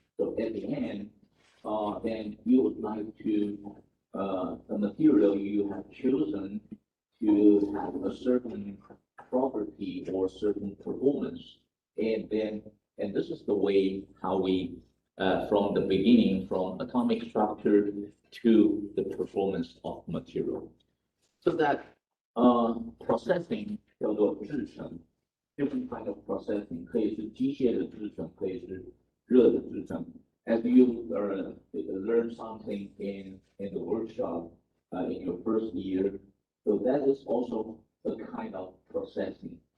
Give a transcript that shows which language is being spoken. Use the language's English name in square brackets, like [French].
[English] So at the end, then you would like to, the material you have chosen to have a certain property or certain performance. And this is the way how we, from the beginning, from atomic structure to the performance of material. So that processing [Chinese] 叫做制成 [English] different kind of processing [Chinese] 可以是机械的制成，可以是热的制成. [English] As you learn something in the workshop in your first year, so that is also a kind of processing.